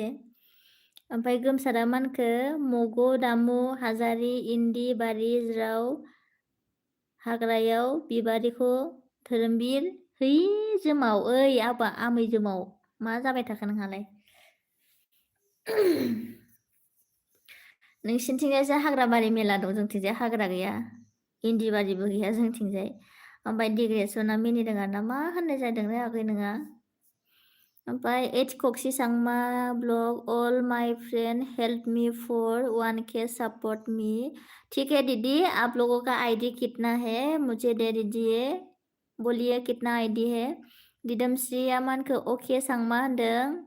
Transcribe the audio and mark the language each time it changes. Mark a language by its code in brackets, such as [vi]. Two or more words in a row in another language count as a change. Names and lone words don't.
[brx] ओमफ्राय गोमसारा मा होनखो? मग' दामु हाजारि इन्दि बारि ज्राव हाग्रायाव बिबारिखौ धोरोमबीर है जोमाव ओइ आमै जोमाव मा जाबाय थाखो नोंहालाय? नोंसिनिथिंजायसो हाग्रा बारि मेला दं, जोंथिंजाय हाग्रा गैया, इन्दि बारिबो गैया जोंथिंजाय। ओमफ्राय डिग्रेसना मिनिदों आरोना मा होननाय जादों आगै नोङा? [en] ओमफ्राय H Koksi Sangma blog all my friend help me for 1K support me। [hi] ठीक है दीदी, आप लोगों का आईडी कितना है मुझे दे दीजिए, बोलिए कितना आईडी है। [brx] दिदोमस्रिया मा होनखो? ओके सांमा होनदों।